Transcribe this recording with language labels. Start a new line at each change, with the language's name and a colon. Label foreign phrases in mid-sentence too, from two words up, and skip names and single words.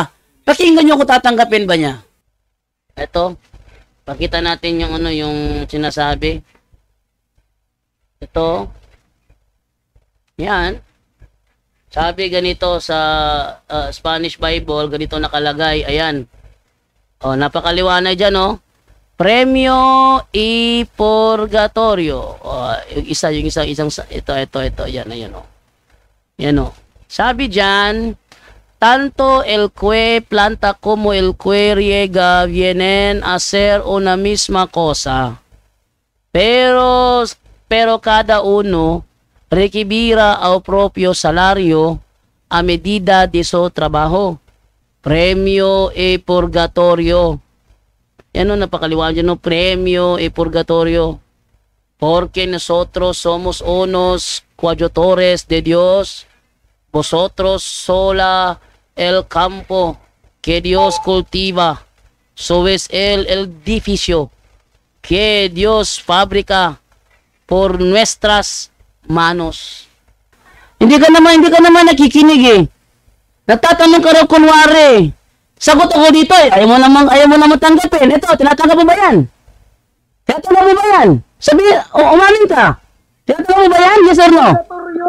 Filipino: Pakinggan niyo kung tatanggapin ba niya. Ito, pakita natin yung yung sinasabi. Ito. Yan. Sabi ganito sa
English: Spanish Bible,
Filipino: ganito nakalagay. Ayan. O, napakaliwanag dyan,
Spanish: o. Premio y purgatorio.
Filipino: O, yung isang, ito. Yan, ayan, o. Yan, o. Sabi dyan,
Spanish: tanto el que planta como el que riega vienen a ser una misma cosa. Pero cada uno recibirá al propio salario a medida de su trabajo. Premio e purgatorio.
Filipino: Yan o, napakaliwanag yan o.
Spanish: Premio e purgatorio. Porque nosotros somos unos coadjutores de Dios. Vosotros sola el campo que Dios cultiva. Sois el edificio que Dios fabrica por nuestras manos.
Filipino: Hindi ka naman nakikinig eh. Natatanong ka raw kunwari. Sagot ako dito eh. Ayaw mo naman tanggapin. Ito, tinatanggap mo ba yan? Tinatanggap mo ba yan? Sabi, umamin ka. Tinatanggap mo ba yan?
English: Yes or no?
Filipino: Purgatorio.